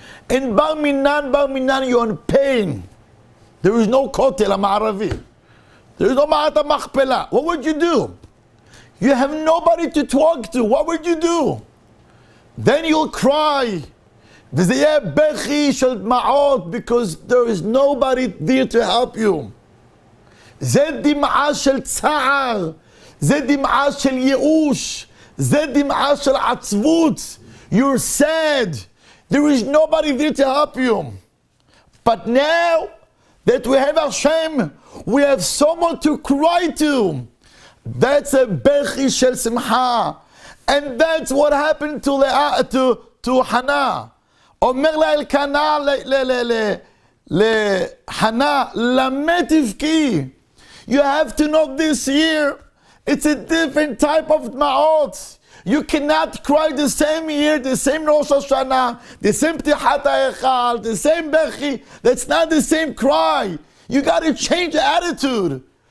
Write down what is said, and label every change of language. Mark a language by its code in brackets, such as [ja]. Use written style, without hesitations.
[en] In Bar Minan, you're in pain. There is no Kotel HaMa'aravi. There is no Ma'at HaMachpelah. What would you do? You have nobody to talk to. What would you do? Then you'll cry. Because there is nobody there to help you. [he] זה דמעה של צער, זה דמעה של ייאוש, זה דמעה של עצבות. [en] You're sad. There is nobody there to help you. But now that we have Hashem, we have someone to cry to. That's a bechi shel simcha. And that's what happened to Chana. [he] אומר לה אלקנה לחנה, למה תבכי? [en] You have to know this year, it's a different type of dma'ot. You cannot cry the same year, the same Rosh Hashanah, the same Ptichat HaEchal, the same Bechi. That's not the same cry. You got to change the attitude.